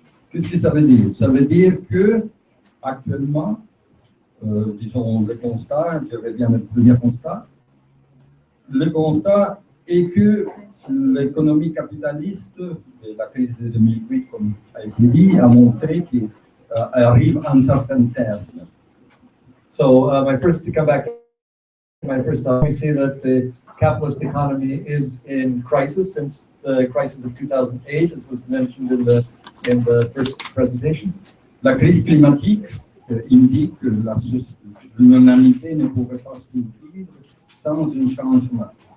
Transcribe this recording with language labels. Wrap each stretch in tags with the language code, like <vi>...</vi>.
<fr>Qu'est-ce que ça veut dire? Ça veut dire que actuellement, disons le constat, je reviens à le premier constat. Le constat est que l'économie capitaliste de la crise de 2008, comme a été dit, a montré qu'elle arrive à un certain terme.</fr> <en>So to come back to my first thought, we see that the capitalist economy is in crisis since the crisis of 2008, as was mentioned in the first presentation.</en> <fr>La crise climatique indique que l'humanité ne pourrait pas survivre sans un changement.</fr>